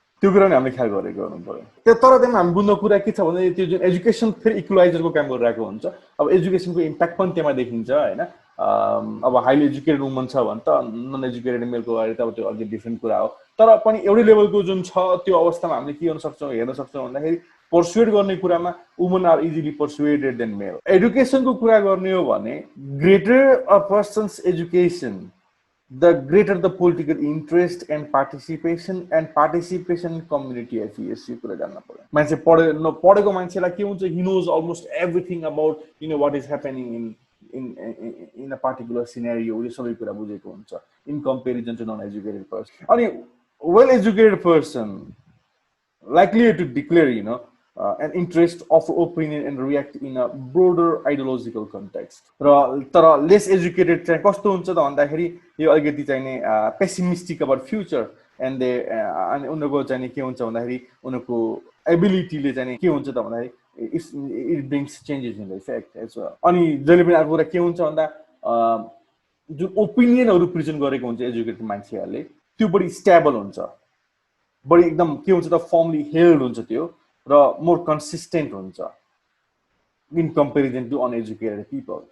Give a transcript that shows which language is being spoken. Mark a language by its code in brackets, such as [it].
[ne] त्यो कुरा पनि हामीले ख्याल गरेको गर्नु पर्यो. तर त्यहाँ हामी बुझ्ने कुरा के छ भने त्यो जुन एजुकेसन फेरि इक्वलाइजरको काम गरिरहेको हुन्छ. अब एजुकेसनको इम्प्याक्ट पनि त्यहाँ देखिन्छ हैन. अब हाइली एजुकेटेड वुमन छ भने त नन एजुकेटेड मेलको बारे त अब त्यो अलि डिफ्रेन्ट कुरा हो. तर पनि एउटै लेभलको जुन छ त्यो अवस्थामा हामीले के गर्न सक्छौँ हेर्न सक्छौँ भन्दाखेरि पर्सुएड गर्ने कुरामा [en] Woman are easily persuaded than male. [ne] एजुकेसनको कुरा गर्ने हो भने [en] Greater a person's education the greater the political interest and participation in community affairs. [ne] यो कुरा जान्न पर्यो. मान्छे पढेको मान्छेलाई के हुन्छ, [en] he knows almost everything about what is happening in a particular scenario. [ne] यो सबै कुरा बुझेको हुन्छ [en] in comparison to non educated person. [ne] अनि [en] well educated person likely to declare, an interest, offer opinion, and react in a broader ideological context. [ne] तर lace educated चाहिँ कस्तो हुन्छ त भन्दाखेरि यो अलिकति चाहिँ नि [en] pessimistic about future and they [ne] अनि उनीहरूको चाहिँ के हुन्छ भन्दाखेरि उनीहरूको एबिलिटीले चाहिँ के हुन्छ त भन्दाखेरि [en] It brings changes in the effect as well. [ne] अनि जहिले पनि अर्को कुरा के हुन्छ भन्दा जुन ओपिनियनहरू प्रेजेन्ट गरेको हुन्छ एजुकेटेड मान्छेहरूले त्यो बढी स्टेबल हुन्छ, बढी एकदम के हुन्छ त फर्मली हेल्ड हुन्छ त्यो, र [en] more consistent [ne] हुन्छ [en] In comparison to uneducated people.